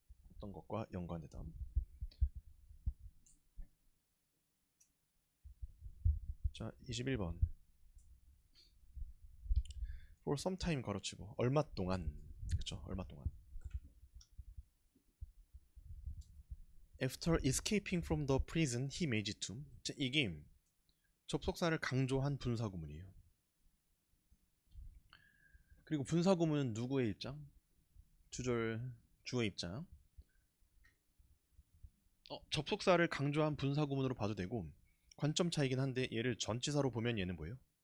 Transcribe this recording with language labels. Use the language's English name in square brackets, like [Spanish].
[Korean] 어떤 것과 연관되다. 자, 21번. [English] for some time [Korean] 가로치고 얼마 동안. 그렇죠? 얼마 동안. [English] After escaping from the prison, he made it to. [Korean] 자, 이게 접속사를 강조한 분사구문이에요. 그리고 분사구문은 누구의 입장? 주어의 입장. 접속사를 강조한 분사구문으로 봐도 되고 관점 차이긴 한데 얘를 전치사로 보면 얘는 뭐예요?